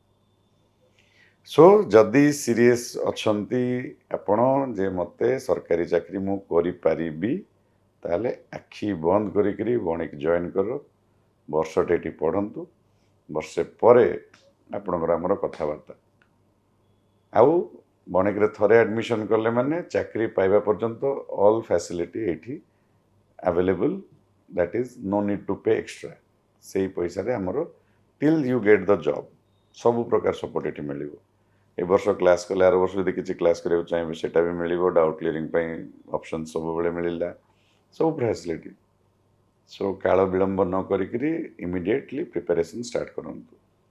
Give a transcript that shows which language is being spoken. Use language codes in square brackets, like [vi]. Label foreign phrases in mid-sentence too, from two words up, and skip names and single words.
[or] ସୋ ଯଦି ସିରିୟସ୍ ଅଛନ୍ତି ଆପଣ ଯେ ମୋତେ ସରକାରୀ ଚାକିରି ମୁଁ କରିପାରିବି ତାହେଲେ ଆଖି ବନ୍ଦ କରିକିରି ବଣିକ ଜଏନ୍ କର ବର୍ଷଟେ ଏଠି ପଢ଼ନ୍ତୁ ବର୍ଷେ ପରେ ଆପଣଙ୍କର ଆମର କଥାବାର୍ତ୍ତା। ଆଉ ବଣିକରେ ଥରେ ଆଡ଼ମିସନ୍ କଲେ ମାନେ ଚାକିରି ପାଇବା ପର୍ଯ୍ୟନ୍ତ [en] all facility [or] ଏଇଠି [en] available that is no need to pay extra. [or] ସେଇ ପଇସାରେ ଆମର [en] till you get the job [or] ସବୁ ପ୍ରକାର ସପୋର୍ଟ ଏଠି ମିଳିବ। ଏ ବର୍ଷ କ୍ଲାସ୍ କଲେ ଆର ବର୍ଷ ଯଦି କିଛି କ୍ଲାସ୍ କରିବାକୁ ଚାହିଁବେ ସେଇଟା ବି ମିଳିବ। [en] doubt clearing [or] ପାଇଁ ଅପସନ୍ ସବୁବେଳେ ମିଳିଲା ସବୁ ଫ୍ୟାସିଲିଟି। ସୋ କାଳ ବିଳମ୍ବ ନ କରିକିରି [en] immediately preparation start [or] କରନ୍ତୁ।